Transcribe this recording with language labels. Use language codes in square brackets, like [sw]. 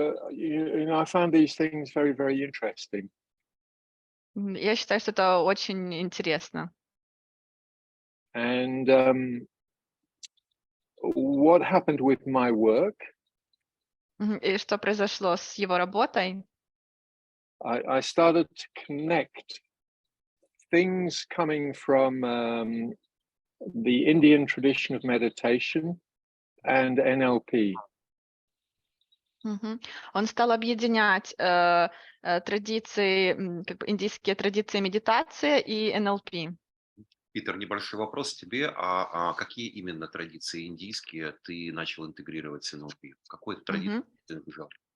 [en] You know, I found these things very, very interesting. [ru] Я считаю, что это очень интересно. [en] And what happened with my work? [ru] И что произошло с его работой? [en] I started to connect things coming from the Indian tradition of meditation and NLP. [ru] Он стал объединять традиции, как бы индийские традиции медитации и НЛП. Питер, небольшой вопрос тебе. А какие именно традиции индийские ты начал интегрировать с НЛП? В какой традиции ты бежал?